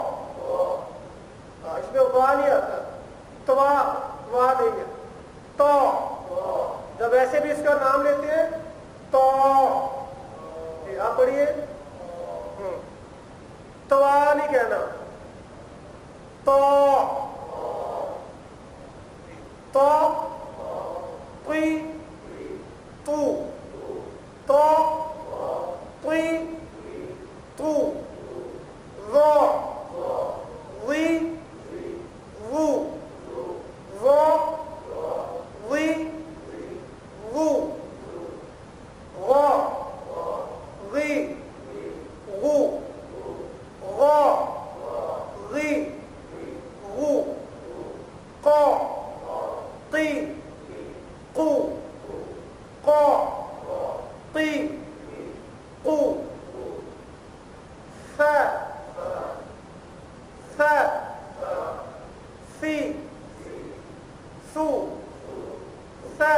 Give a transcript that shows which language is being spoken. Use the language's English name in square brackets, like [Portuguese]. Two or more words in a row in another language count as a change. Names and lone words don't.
[Urdu] اس میں وا نہیں آتا، توا، وا نہیں ہے، تا، جب ایسے بھی اس کا نام لیتے ہیں تو آپ پڑھیے، توا نہیں کہنا، تو تو توی تو تو توی تو ذا وی وو ذا وی وو غا غی غو غا غی غو قا قی قو قا قی قو فا فا فی سو فا۔